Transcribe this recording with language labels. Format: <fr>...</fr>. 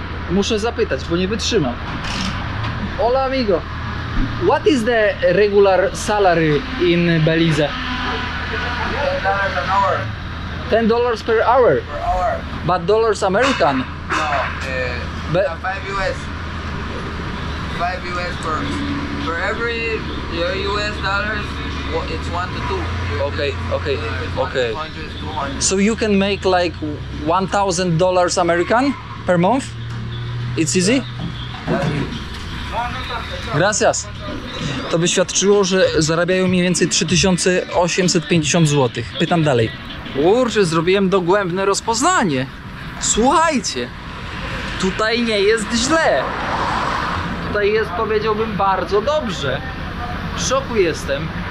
<pl>Muszę zapytać, bo nie wytrzymam.</pl> <es>Hola amigo.</es> <en>What is the regular salary in Belize? $10 an hour. $10 per hour. Per hour. But dollars American. No, But 5 US. 5 US per every US dollars. It's 1 to 2. okay. If it's 100, it's 200. So you can make like $1,000 American per month? It's easy?</en> <es>Gracias.</es> <pl>To by świadczyło, że zarabiają mniej więcej 3850 zł. Pytam dalej. Kurczę, zrobiłem dogłębne rozpoznanie. Słuchajcie, tutaj nie jest źle. Tutaj jest, powiedziałbym, bardzo dobrze. W szoku jestem.</pl>